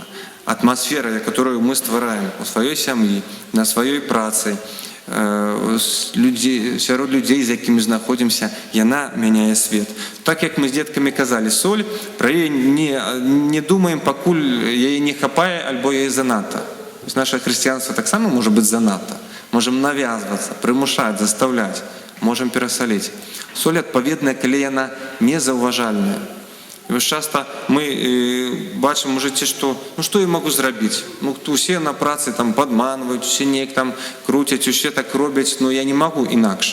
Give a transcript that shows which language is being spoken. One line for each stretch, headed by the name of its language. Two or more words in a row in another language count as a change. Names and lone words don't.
Belarusian: Атмасфера, которую мы ствараем у сваёй сям'і, на сваёй працы, сярод людзей, з якімі знаходзімся, яна мяняе свет. Так як мы з дзеткамі казалі, соль, пра яе не думаем, пакуль яе не хапае альбо яе занадта.
Ukrainian: Ось наше християнство так само може бути занадто. Можемо нав'язуватися, примушати, заставляти, можемо пересолити. Соль відповідна, коли вона незауважальна. І ось часто ми бачимо в житті, що ну що я можу зробити? Ну, усі на праці там підманюють, усі ніяк там крутять, усі так роблять, ну я не можу інакше.